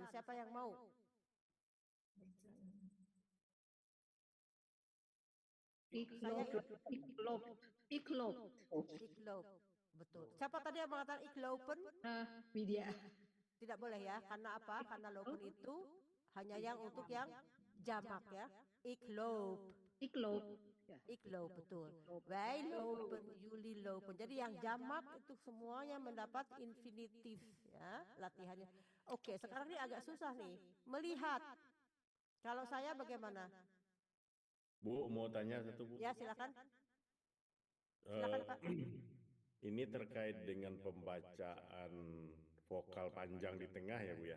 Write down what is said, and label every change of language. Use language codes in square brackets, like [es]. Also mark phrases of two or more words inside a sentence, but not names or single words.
[id] Siapa yang mau? Iklop. Betul. Siapa tadi yang mengatakan iklopen? Widya. Tidak boleh ya, karena apa? Karena lopen itu hanya yang untuk yang jamak ya. Iklop, betul. [nl] Wij lopen, jullie lopen. [id] Jadi yang jamak itu semuanya mendapat infinitif ya latihannya. Oke, sekarang ini agak susah nih. Melihat. Kalau saya bagaimana? Bu, mau tanya satu Bu. Ya, silakan. Silakan Pak. Ini terkait dengan pembacaan vokal panjang di tengah ya Bu ya.